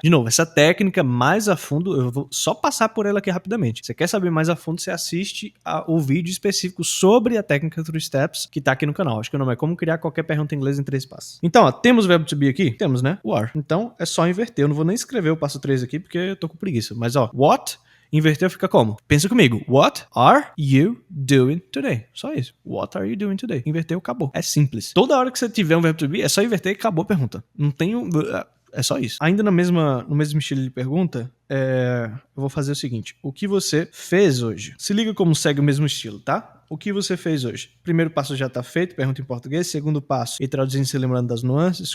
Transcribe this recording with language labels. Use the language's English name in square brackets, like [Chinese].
[Portuguese] De novo, essa técnica mais a fundo, eu vou só passar por ela aqui rapidamente. Você quer saber mais a fundo, você assiste o vídeo específico sobre a técnica 3 steps que tá aqui no canal. Acho que o nome é Como Criar Qualquer Pergunta em Inglês em 3 Passos. Então, ó, temos o verbo to be aqui? Temos, né? O are. Então, é só inverter. Eu não vou nem escrever o passo 3 aqui, porque eu tô com preguiça. Mas, ó, what... Inverteu fica como? Pensa comigo. [English] What are you doing today? [Portuguese] Só isso. [English] What are you doing today? [Portuguese] Inverteu, acabou. É simples. Toda hora que você tiver um verbo to be, é só inverter e acabou a pergunta. Não tem um... É só isso. Ainda no mesmo estilo de pergunta, eu vou fazer o seguinte. O que você fez hoje? Se liga como segue o mesmo estilo, tá? O que você fez hoje? Primeiro passo já tá feito, pergunta em português. Segundo passo, e traduzindo se lembrando das nuances.